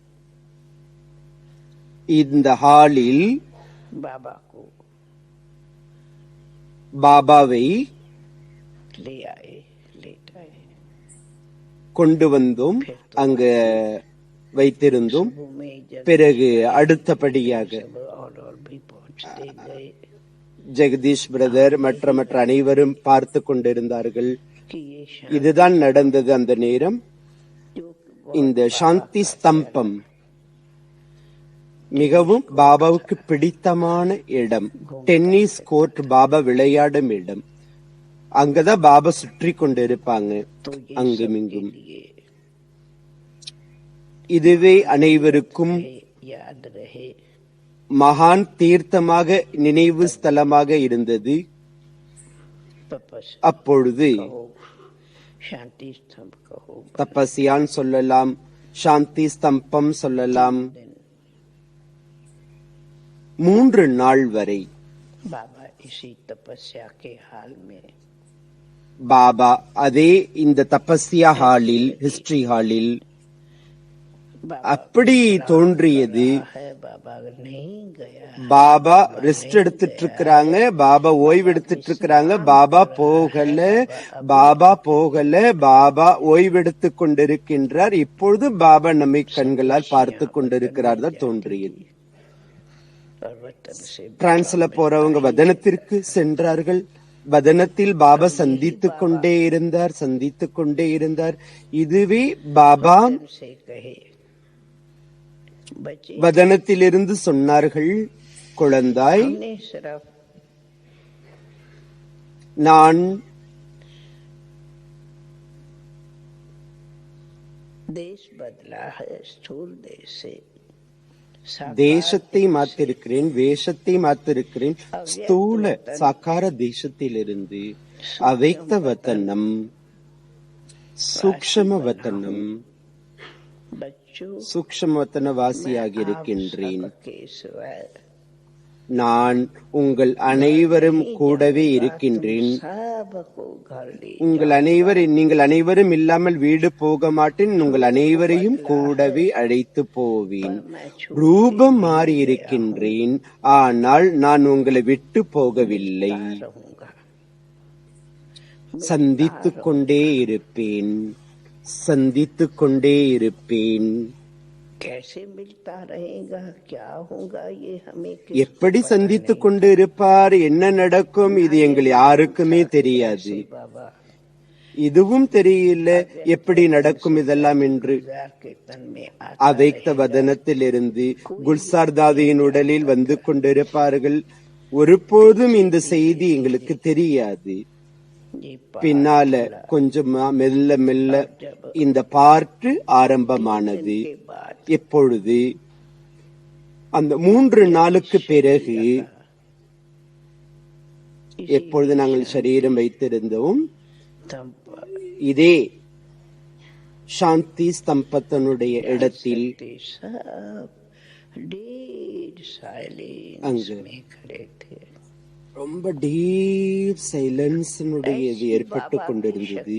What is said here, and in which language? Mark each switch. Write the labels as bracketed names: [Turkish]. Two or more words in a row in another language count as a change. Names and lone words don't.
[Tamil] இந்த ஹாலில் [Hindi] बाबा को [Tamil] பாபாவை [Hindi] ले आए, लेट आए। [Tamil] கொண்டு வந்தோம், அங்க வைத்திருந்தோம். [Hindi] वो में जब [Tamil] பிறகு அடுத்தபடியாக [Hindi] सब और भी पहुंचते गए [Tamil] ஜெகதீஷ் பிரதர் மற்ற அனைவரும் பார்த்து கொண்டிருந்தார்கள். [Hindi] कि ये शांति [Tamil] இதுதான் நடந்தது அந்த நேரம். [Hindi] जो [Tamil] இந்த சாந்தி ஸ்தம்பம் மிகவும் பாபாவுக்கு பிடித்தமான இடம். [English] tennis court [Tamil] பாபா விளையாடும் இடம். அங்கதான் பாபா சுற்றி கொண்டிருப்பாங்க [Hindi] तो ये [Tamil] அங்குமிங்கும். [Hindi] लिए [Tamil] இதுவே அனைவருக்கும் [Hindi] याद रहे। [Tamil] மகான் தீர்த்தமாக நினைவு ஸ்தலமாக இருந்தது. [Hindi] तपस्या [Tamil] அப்பொழுது [Hindi] कहो, शांति स्तंभ कहो, [Tamil] தபஸ்யான் சொல்லலாம், சாந்தி ஸ்தம்பம் சொல்லலாம். 3 நாள் வரை [Hindi] बाबा इसी तपस्या के हाल में [Tamil] பாபா அதே இந்த தபஸ்யா ஹாலில், [English] history hallil [Hindi] बाबा [Tamil] அப்படி தோன்றியது. [Hindi] है, बाबा नहीं गया, [Tamil] பாபா ரெஸ்ட் எடுத்துட்டு இருக்கிறாங்க, பாபா ஓய்வு எடுத்துட்டு இருக்கிறாங்க, பாபா போகல, பாபா போகல, பாபா ஓய்வெடுத்து கொண்டிருக்கின்றார். இப்பொழுது பாபா நம்மை கண்களால் பார்த்து கொண்டிருக்கிறார் தான் தோன்றியது. [Hindi] और वतन से [Tamil] பிரான்ஸ்ல போறவங்க வதனத்திற்கு சென்றார்கள். வதனத்தில் பாபா சந்தித்துக் கொண்டே இருந்தார். இதுவே பாபா [Hindi] से कहे, बच्चे [Tamil] வதனத்திலிருந்து சொன்னார்கள், குழந்தாய், [Hindi] हमने सिर्फ [Tamil] நான் [Hindi] देश बदला है, स्थूल देश से [Tamil] தேசத்தை மாத்திருக்கிறேன், வேஷத்தை மாத்திருக்கிறேன். ஸ்தூல சாக்கார தேசத்திலிருந்து அவைக்த வதனம், சூக்ஷ்ம வதனம், [Hindi] बच्चों [Tamil] சூக்ஷ்ம வதன வாசியாக இருக்கின்றேன். [Hindi] के सिवाय [Tamil] நான் உங்கள் அனைவரும் கூடவே இருக்கின்றேன். [Hindi] सबको घर ले [Tamil] நீங்கள் அனைவரும் இல்லாமல் வீடு போக மாட்டேன். உங்கள் அனைவரையும் கூடவே அழைத்து போவேன். ரூபம் மாறி இருக்கின்றேன், ஆனால் நான் உங்களை விட்டு போகவில்லை. [Hindi] रहूंगा। [Tamil] சந்தித்துக் கொண்டே இருப்பேன். [Hindi] कैसे मिलता रहेगा, क्या होगा, ये हमें [Tamil] எப்படி சந்தித்துக் கொண்டு இருப்பார், என்ன நடக்கும், இது எங்கள் யாருக்குமே தெரியாது. [Hindi] बाबा [Tamil] இதுவும் தெரியல எப்படி நடக்கும் இதெல்லாம் என்று. [Hindi] के तन में [Tamil] அவைக்த வதனத்திலிருந்து குல்சார் தாதியின் உடலில் வந்து கொண்டிருப்பார்கள். ஒருபோதும் இந்த செய்தி எங்களுக்கு தெரியாது. [Hindi] ये [Tamil] பின்னால கொஞ்சமா மெல்ல மெல்ல இந்த பார்ட்டு ஆரம்பமானது. எப்பொழுது அந்த 3 நாளுக்கு பிறகு, எப்பொழுது நாங்கள் சரீரம் வைத்திருந்தோம், இதே சாந்தி ஸ்தம்பத்தினுடைய இடத்தில் அங்கு ரொம்ப [English] deep silenceinudaiya [Tamil] இது ஏற்பட்டு கொண்டிருந்தது.